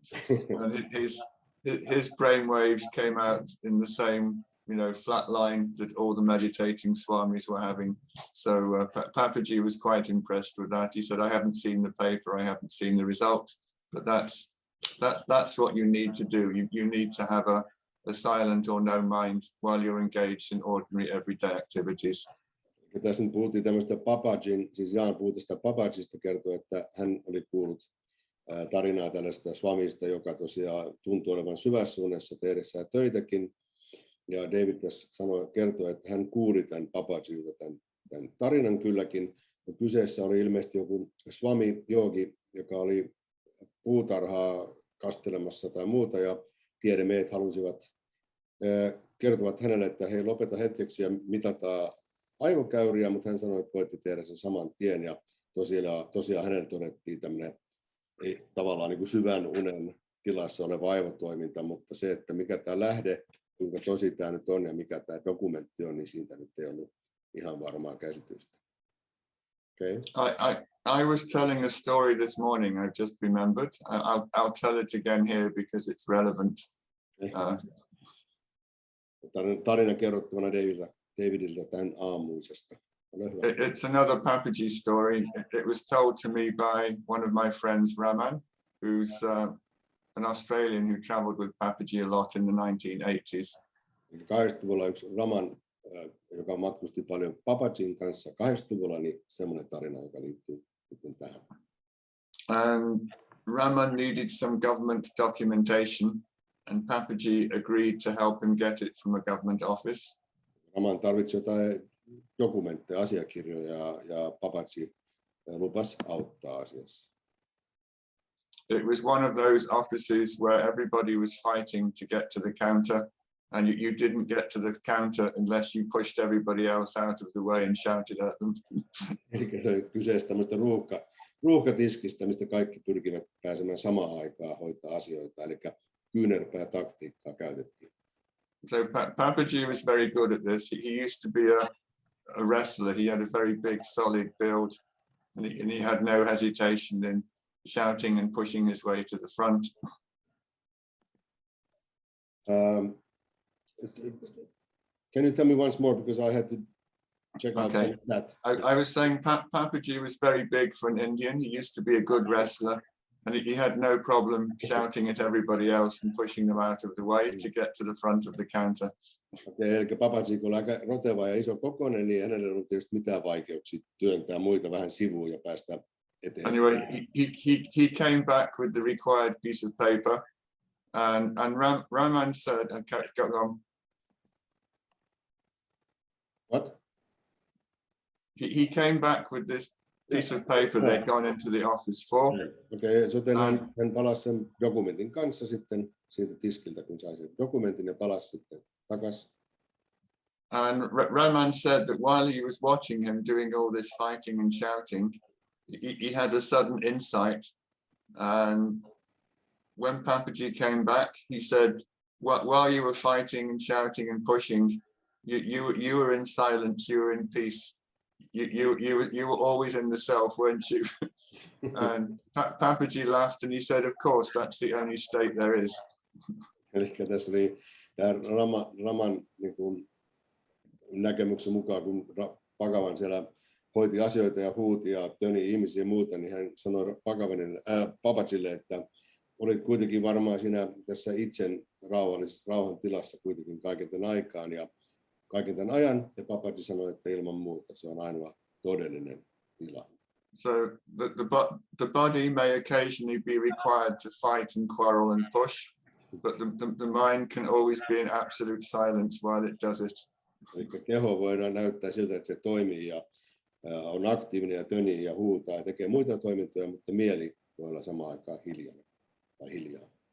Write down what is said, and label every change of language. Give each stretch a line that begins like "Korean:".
English: And his brain waves came out in the same, flat line that all the meditating swamis were having. So Papaji was quite impressed with that. He said, I haven't seen the paper, I haven't seen the result, but that's what you need to do. You need to have a silent or no mind while you're engaged in ordinary everyday activities.
Finnish: Ja tässä nyt puhuttiin tämmöistä Papajin, siis Jaan puhui tästä Papajista, kertoi, että hän oli kuullut tarinaa tällaista swamista, joka tosiaan tuntui olevan syvässä unessa tehdessään töitäkin. Ja David kertoi, että hän kuuli tämän Papajilta tämän tarinan kylläkin. Ja kyseessä oli ilmeisesti joku swami-joogi, joka oli puutarhaa kastelemassa tai muuta, ja tiedemiehet kertovat hänelle, että hei, lopeta hetkeksi ja mitataan aivokäyriä, mutta hän sanoi, että voitte tehdä sen saman tien, ja tosiaan hänelle todettiin tämmöinen tavallaan niin kuin syvän unen tilassa oleva aivotoiminta, mutta se, että mikä tämä lähde, kuinka tosi tämä nyt on ja mikä tämä dokumentti on, niin siitä nyt ei ollut ihan varmaa käsitystä. Okay.
English: I was telling a story this morning, I just remembered. I'll tell it again here because it's relevant.
Finnish: Tarina kerrottavana Davidilta tämän aamuisesta.
English: It's another Papaji story. It was told to me by one of my friends, Raman, who's an Australian who traveled with Papaji a lot in the 1980s.
Finnish: 80-luvulla yksi Raman, joka matkusti paljon Papajin kanssa 80-luvulla, niin semmoinen tarina, joka liittyy sitten tähän.
English: And Raman needed some government documentation, and Papaji agreed to help him get it from a government office.
Finnish: Raman tarvitsi jotain dokumentteja, asiakirjoja, ja Papaji lupasi auttaa asiassa.
English: It was one of those offices where everybody was fighting to get to the counter, and you didn't get to the counter unless you pushed everybody else out of the way and shouted at them.
Finnish: Eli kyseessä tämmöistä ruuhkatiskistä, mistä kaikki pyrkivät pääsemään samaan aikaan hoitaa asioita, eli kyynärpää taktiikkaa käytettiin.
English: So Papaji was very good at this. He used to be a wrestler. He had a very big, solid build, and he had no hesitation in shouting and pushing his way to the front. Can you tell me once more, because I had to check out that. I was saying Papaji was very big for an Indian. He used to be a good wrestler, and he had no problem shouting at everybody else and pushing them out of the way to get to the front of the counter.
Finnish: Okay, eli Papaji, kun on aika roteva ja iso kokoinen, niin hänellä ei ollut tietysti mitään vaikeuksia työntää muita vähän sivuun ja päästä eteenpäin.
English: Anyway, he came back with the required piece of paper, and Raman said, okay, go on. What? He came back with this piece of paper they'd gone into the office for.
Finnish: Okay, joten hän palasi sen dokumentin kanssa sitten siitä tiskiltä, kun sai sen dokumentin, ja palasi sitten takaisin.
English: And Raman said that while he was watching him doing all this fighting and shouting, he had a sudden insight. And when Papaji came back, he said, while you were fighting and shouting and pushing, you were in silence, you were in peace. You were always in the self, weren't you? And Papaji laughed and he said, of course, that's the only state there is.
Finnish: Eli tässä oli tämä Raman niin kuin näkemyksen mukaan, kun Bhagavan siellä hoiti asioita ja huuti ja töni ihmisiä ja muuta, niin hän sanoi Babajille, että olit kuitenkin varmaan siinä tässä itsen rauhan tilassa kuitenkin kaiken tämän aikaan ja kaiken tämän ajan, ja Babaji sanoi, että ilman muuta se on ainoa todellinen tila.
English: So the body may occasionally be required to fight and quarrel and push, but the mind can always be in absolute silence while it does it.
Finnish: Eli keho voidaan näyttää siltä, että se toimii ja on aktiivinen ja tönii ja huutaa ja tekee muita toimintoja, mutta mieli voi olla samaan aikaan hiljainen tai hiljaa.